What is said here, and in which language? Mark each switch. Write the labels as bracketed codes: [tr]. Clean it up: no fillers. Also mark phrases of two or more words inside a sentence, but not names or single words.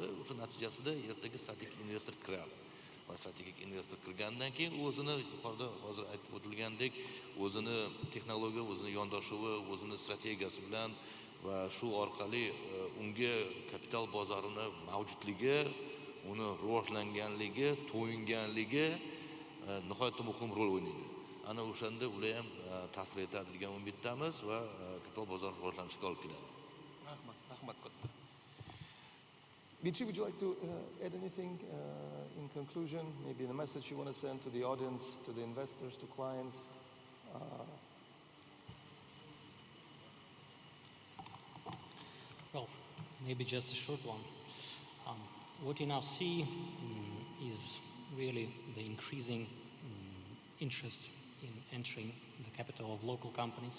[uz] O'sha natijasida ertaga strategik investor kiradi. Va strategik investor kirgandan keyin o'zini yuqorida hozir aytib o'tilgandek o'zini texnologiya, o'zini yondashuvi, o'zini strategiyasi bilan va shu orqali unga kapital bozorini mavjudligi, uni rivojlanganligi, to'yinganligi nihoyatda muhim rol o'ynaydi. Ana o'shanda ular ham ta'sir etadi degan umiddamiz va kapital bozori rivojlanishiga olib keladi. Rahmat katta. [en] Mitri, would you like to add anything in conclusion? Maybe the message you want to send to the audience, to the investors, to clients? Well, maybe just a short one. What you now see is really the increasing interest in entering the capital of local companies.